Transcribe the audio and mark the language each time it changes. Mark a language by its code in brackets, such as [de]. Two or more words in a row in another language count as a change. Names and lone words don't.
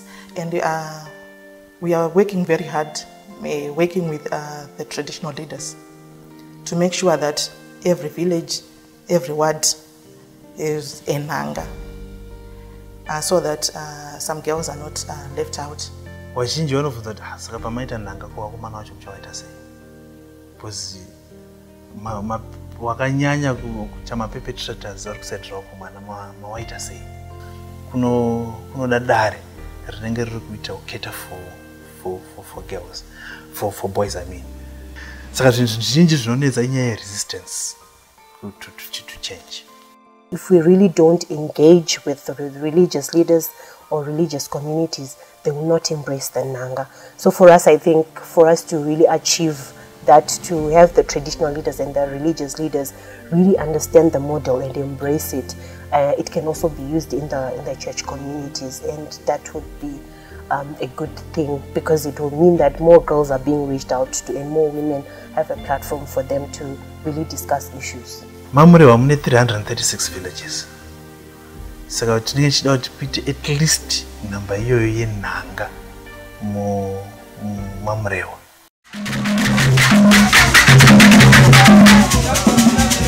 [en] And we are working very hard, working with the traditional leaders to make sure that every village, every ward is a Nhanga, so that some girls are not left out. [sn] Wazhinji vanofunza kuti saka pamaita Nhanga kuvakomana vacho kuti vaita sei, because wakanyanya kuita maperpetrators vari kusaitira vakomana mawaita sei. Kunoda dare rinenge riri kuita kuketa [en] for girls, for boys I mean. [sn] Saka zvinhu zvizhinji zvinonetsa inyaya [en] resistance to change. If we really don't engage with the religious leaders or religious communities, they will not embrace the Nhanga. So for us, I think, for us to really achieve that, to have the traditional leaders and the religious leaders really understand the model and embrace it, it can also be used in the church communities, and that would be a good thing, because it will mean that more girls are being reached out to and more women have a platform for them to really discuss issues. [sn] Murehwa mune 336 villages. Saka tinenge tichida kuti pite [en] at least [sn] namba iyoyo yenhanga Murehwa.